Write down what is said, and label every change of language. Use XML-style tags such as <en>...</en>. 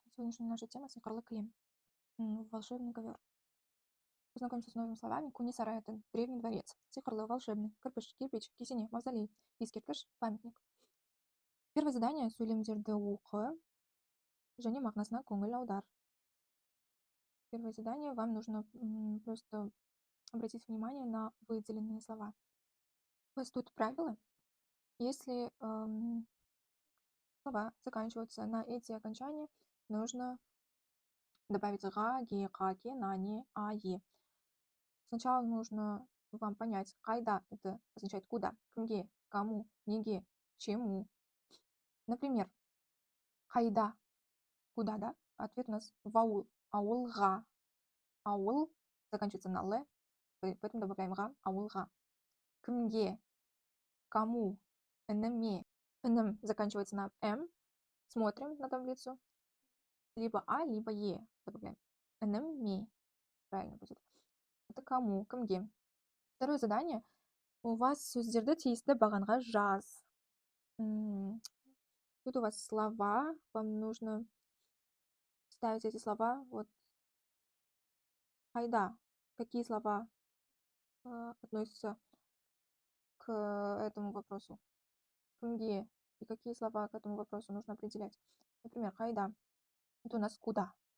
<ru>Сегодняшняя наша тема — Сихарлы Клим. Волшебный ковер. Познакомимся с новыми словами. Куни сарай — это древний дворец. Сихарлы — волшебный. Кырпыш — кирпич. Кисене — мавзолей. Искиртыш — памятник. Первое задание</ru> <kk>— сөйлемдерді оқы және мағынасына көңіл аудар.</kk> <ru>Первое задание — вам нужно просто обратить внимание на выделенные слова. У вас тут правило. Если слова заканчиваются на эти окончания, нужно добавить га, ге, ка, ке, на, не, а, е. Сначала нужно вам понять, кайда — это означает куда, кімге, кому, неге, чему. Например, кайда — куда, да? Ответ у нас в аул. Аулға. Аул заканчивается на л, поэтому добавляем га, аулға.</ru> <kk>Кімге, кому, ініме.</kk> <ru>Інім заканчивается на м. Смотрим на таблицу. Либо а, либо е добавляем. Ініме. Правильно будет. Это кому, кімге. Второе задание. У вас</ru> <kk>сөздерді тиісті бағанға жаз.</kk> <ru>Тут у вас слова. Вам нужно ставить эти слова. Вот. Кайда. Какие слова относятся к этому вопросу? Кімге. И какие слова к этому вопросу нужно определять? Например, кайда. Это у нас куда.</ru>